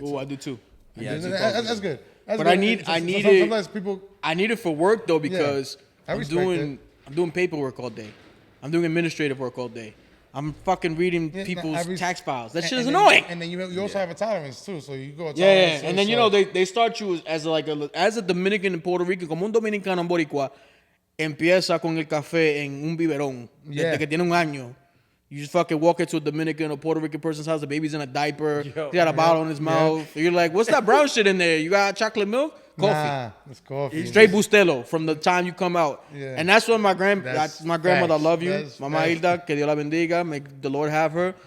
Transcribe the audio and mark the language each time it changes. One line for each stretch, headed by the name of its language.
English: Oh, I do too. Yeah, that's good. That's But good. I need it. Sometimes people. I need it for work though because I I'm respect doing paperwork all day. I'm doing administrative work all day. I'm fucking reading people's tax files. That shit is annoying. And then you also have a tolerance too, so you go. Yeah, and then you know they start you as a Dominican in Puerto Rico,
Spanish: como un dominicano en Boricua, empieza con el café en un biberón desde que tiene un año.
English: You just fucking walk into a Dominican or Puerto Rican person's house, the baby's in a diaper, he got a bottle in his mouth. You're like, what's that brown shit in there? You got chocolate milk? Coffee. Nah, it's coffee. Straight Bustelo from the time you come out. Yeah. And that's what my grandmother, That's I love you. facts. Mama Hilda,
Spanish: que Dios la bendiga.
English: May the Lord have her.